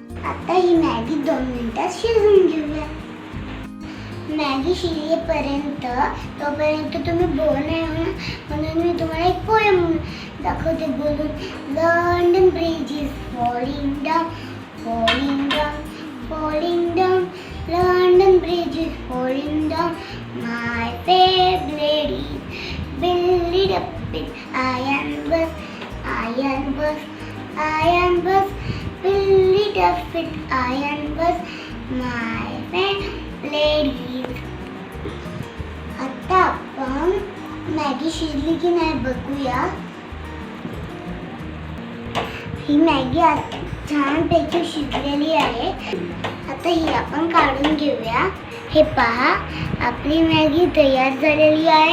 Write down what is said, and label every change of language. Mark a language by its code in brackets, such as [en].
[mr] आता ही मॅगी 2 मिनिटात शिजवून घेऊया. मॅगी शिजेपर्यंत तोपर्यंत तुम्ही बोर नाही होणार, म्हणून मी तुम्हाला एक पोएम दाखवते बोलून. [en] London bridge is falling down, falling down, falling down. London Bridge is falling down. My favorite is build it up with iron bus, iron bus, iron bus. Build it up with iron bus. My favorite is. [mr] आता आपण Maggi शिजली की नाही बघूया. ही Maggi छानपैकी शिजलेली आहे. आता ही आपण काढून घेऊया. हे पहा, आपली मॅगी तयार झालेली आहे.